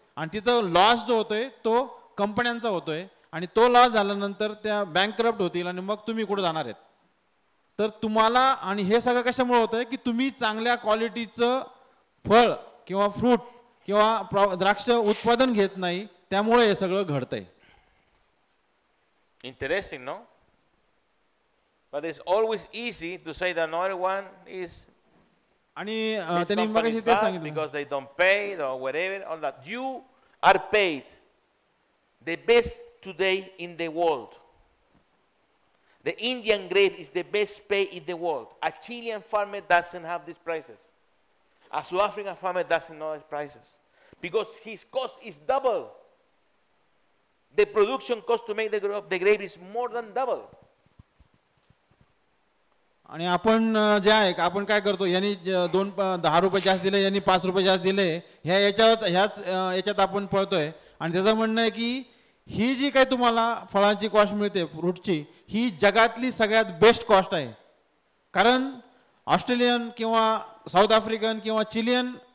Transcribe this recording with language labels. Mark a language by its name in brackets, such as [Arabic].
[Marathi] आणि तिथं लॉस जो होतोय तो कंपन्यांचा होतोय. आणि तो लॉस झाल्यानंतर त्या बँकरप्ट होतील आणि मग तुम्ही कुठे जाणार आहेत. तर तुम्हाला, आणि हे सगळं कशामुळे होतंय की तुम्ही चांगल्या क्वालिटीचं फळ किंवा फ्रूट किंवा द्राक्ष उत्पादन घेत नाही, त्यामुळे हे सगळं घडतंय. [English] Interesting, no? But it's always easy to say that another one is [Marathi] आणि त्यांनी मगाशी ते सांगितलं [English] because they don't pay or whatever, all that. You are paid the best today in the world. The Indian grape is the best paid in the world. A Chilean farmer doesn't have these prices. A South African farmer doesn't know these prices because his cost is double. The production cost to make the grape is more than double. [Marathi] आणि आपण जे आहे आपण काय करतो, यांनी 10 रुपये जास्त दिले, यांनी 5 रुपये जास्त दिले, ह्याच्यात आपण पळतोय. आणि त्याचं म्हणणं आहे की ही जी काही तुम्हाला फळांची कॉस्ट मिळते फ्रूटची, ही जगातली सगळ्यात बेस्ट कॉस्ट आहे. कारण ऑस्ट्रेलियन किंवा साऊथ आफ्रिकन किंवा चिलियन